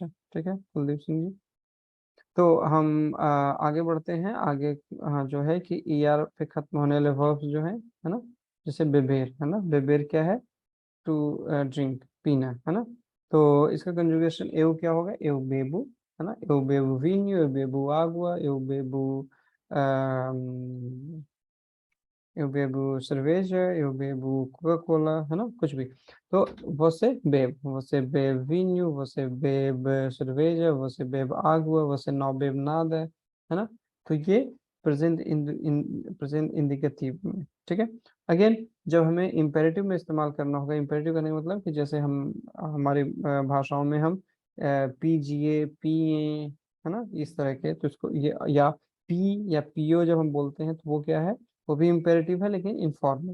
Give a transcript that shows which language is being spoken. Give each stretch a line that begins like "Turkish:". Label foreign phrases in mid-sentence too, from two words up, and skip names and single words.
Hindi: ठीक है कुलदीप सिंह जी। तो हम आगे बढ़ते हैं आगे। हाँ, जो है कि ई आर पे खत्म होने वाले वर्ब्स जो है ना, जैसे बेबेर, है ना, बेबेर क्या है,
English: to drink,
Hindi: पीना, है ना। तो इसका कंजुगेशन एव क्या होगा,
Portuguese: eu bebo,
Hindi: है ना,
Portuguese: eu bebo vinho, eu bebo água, eu bebo eu bebo cerveja, eu bebo Coca-Cola,
Hindi: है ना, कुछ भी।
Portuguese: तो você bebe, você bebe vinho, você bebe cerveja, você bebe água, você não bebe nada,
Hindi: है ना। तो ये प्रेजेंट इंडिकेटिव में। ठीक है। अगेन, जब हमें इम्पेरेटिव में इस्तेमाल करना होगा, इम्पेरेटिव करने का मतलब कि जैसे हम हमारी भाषाओं में हम पीजिए, पिए, है ना, इस तरह के, तो इसको ये या पी या पियो जब हम बोलते हैं, तो वो क्या है, वो भी इम्पेरेटिव है लेकिन इनफॉर्मल।